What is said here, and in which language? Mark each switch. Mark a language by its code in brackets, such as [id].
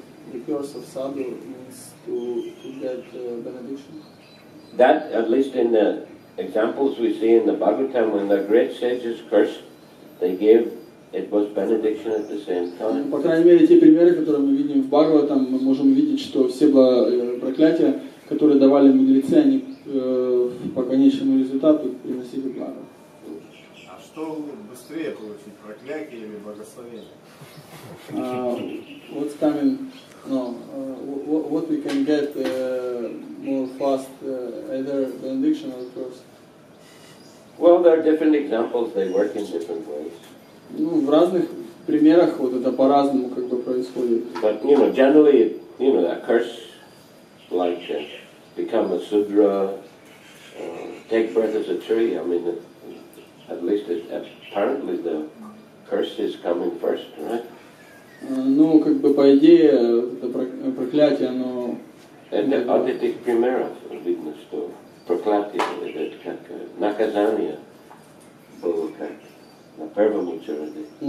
[en] The curse of sadhu means to get benediction. That, at least in the examples we see in the Bhagavatam, when the great sages cursed, they gave, it was benediction at the same time. [ru] По крайней мере, те примеры, которые мы видим в Бхагаватам, мы можем видеть, что все проклятия, которые давали мудрецы, они по конечному результату приносили благо. А что быстрее получить, проклятие или благословение? [en] What's coming? No, what we can get more fast, either benediction or curse. Well, there are different examples. They work in different ways. [ru] Ну, в разных примерах вот это по-разному как бы происходит. [en] But generally, that curse, like become a Sudra, take birth as a tree. I mean, at least apparently the curse is coming first, right? [ru] Ну, как бы по идее, это проклятие, оно... От этих примеров видно, что проклятие, это как наказание было как на первом очереди.